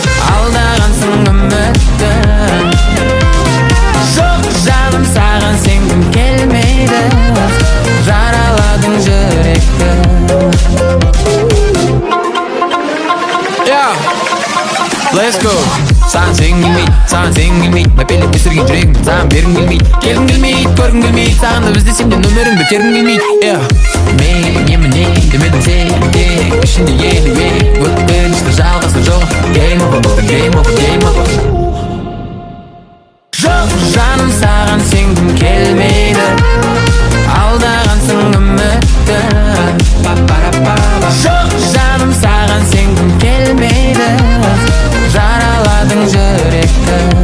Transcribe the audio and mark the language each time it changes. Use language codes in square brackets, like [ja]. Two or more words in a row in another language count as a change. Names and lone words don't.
[kk] Алдағансың үмітті. Жоқ, жаным, саған сенгім келмейді. Жараладың жүректі. Я. [en] Let's go. [kk] Саған сенгім келмейді, саған сенгім келмейді. Мәпелеп өсірген жүрегімді саған бергім келмейді. Келгім келмейді, көргім келмейді. Сағынып іздесем де нөміріңді тергім келмейді. Yeah. Мейлі, не міне, демедің сен тек ішінде елу ей. Өткенішті жалғасы жоқ. [en] Game over, game over, game over. [kk] Жоқ, жаным, саған сенгім келмейді. Алдағансың үмітті. Па-па-ра-па-па. Жоқ, жаным, саған сенгім келмейді. Жараладың жүректі.